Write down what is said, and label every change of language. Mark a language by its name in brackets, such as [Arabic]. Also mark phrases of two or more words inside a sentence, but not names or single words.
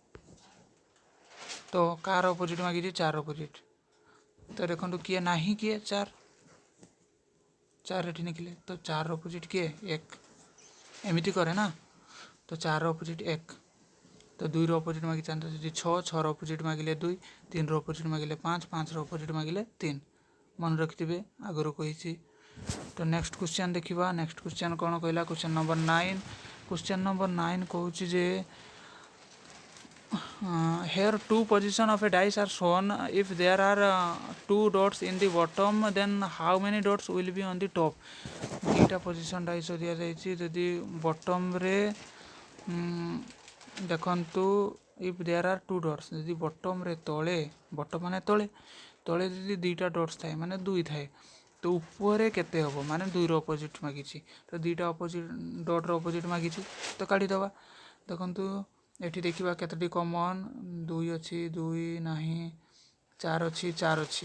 [Odia] ତ କାର ଅପୋଜିଟ ମାଗି 4 ଅପୋଜିଟ। ତ ଦେଖ କିଏ ନାହିଁ କିଏ 4 ଏଠି ନିକଳେ। ତ 4 ଅପୋଜିଟ କିଏ 1 ଏମିତି କରେ ନା। ତ 4 ଅପୋଜିଟ 1। ତ 2 ର ଅପୋଜିଟ ମାଗି 6 6 ର ଅପୋଜିଟ ମାଗିଲେ 2 3 ର ଅପୋଜିଟ ମାଗିଲେ 5 5 ର ଅପୋଜିଟ ମାଗିଲେ 3 ମନେ ରଖିଥିବେ ଆଗରୁ କହିଛି। ତ [English] next question [Odia] ଦେଖିବା। [English] next question [Odia] କଣ କହିଲା [English] question number 9. question number [Odia] 9 କହୁଛି ଯେ [English] here two position of a dice are shown. If there are two dots in the bottom, then how many dots will be on the top? [Odia] ଦୁଇଟା [English] position dice [Odia] ଦିଆଯାଇଛି। ଯଦି ବଟମ ରେ ଦେଖନ୍ତୁ [English] if there are two dots [Odia] ଯଦି ବଟମ ରେ ତଳେ ବଟମ ମାନେ ତଳେ ତଳେ ଯଦି ଦୁଇଟା ଡଟ୍ସ ଥାଏ ମାନେ 2 ଥାଏ ତ ଉପରେ କେତେ ହେବ ମାନେ 2 ର ଅପୋଜିଟ ମାଗିଛି। ତ ଦୁଇଟା ଅପୋଜିଟ ଡଟ ର ଅପୋଜିଟ ମାଗିଛି ତ କାଢି ଦେବା। ଦେଖନ୍ତୁ ଏଠି ଦେଖିବା କେତୋଟି କମନ 2 ଅଛି 2 ନାହିଁ 4 ଅଛି 4 ଅଛି।